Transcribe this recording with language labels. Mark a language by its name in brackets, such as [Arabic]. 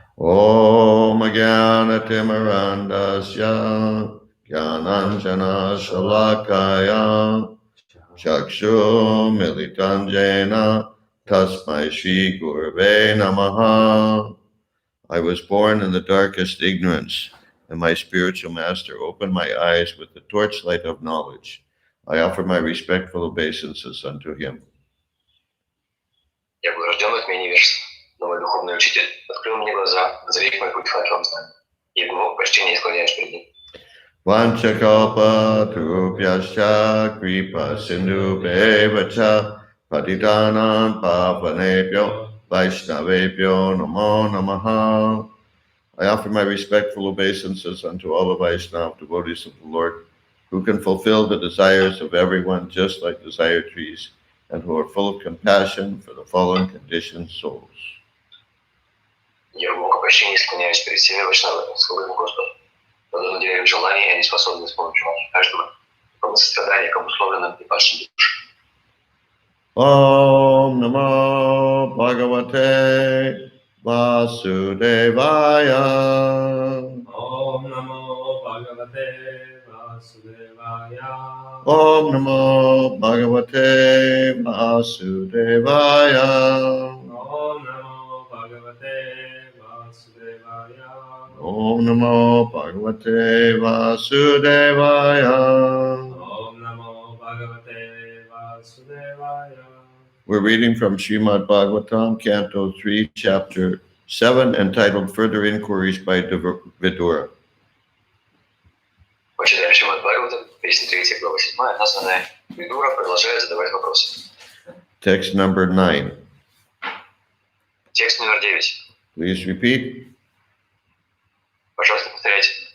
[Sanskrit] Om Jnana Timarandasya Jnananjana Shalakaya Chakshu Militanjena Tasmai Shri Gurave Namaha. [English] I was born in the darkest ignorance, and my spiritual master opened my eyes with the torchlight of knowledge. I offer my respectful obeisances unto him. [Russian] Я был рожден в тьме невежества, но мой духовный учитель открыл мне глаза, озарив мой путь в хорошем знании. И глубоко почтение склоняюсь перед ним. [Sanskrit] Vanchakalpa Turupyascha Kripa Sindhu Bevacha Patidanan Pavanebhyo Vaishnavebhyo Namo Namaha. [English] I offer my respectful obeisances unto all the Vaishnava devotees of the Lord, who can fulfill the desires of everyone just like desire trees, and who are full of compassion for the fallen conditioned souls. [Russian] Я глубоко почтение склоняюсь перед всеми вайшнавами, слугами Господа. Подобно деревьям желаний, они способны с помощью каждого помыть страдания к обусловленным и падшим душам. [Sanskrit] Om Namo Bhagavate Vasudevaya. Om Namo Bhagavate Vasudevaya. Om Namo Bhagavate Vasudevaya. Om Namo Bhagavate Vasudevaya. Om Namo Bhagavate Vasudevaya. Om Namo Bhagavate Vasudevaya. [English] We're reading from Srimad Bhagavatam, Canto 3, Chapter 7, entitled Further Inquiries by Vidura. [Russian] Почитаем Шримад Бхагаватам, песня 3, глава 7, названная «Видура продолжает задавать вопросы». [English] Text number 9. [Russian] Текст номер 9. [English] Please repeat. [Russian] Пожалуйста, повторяйте.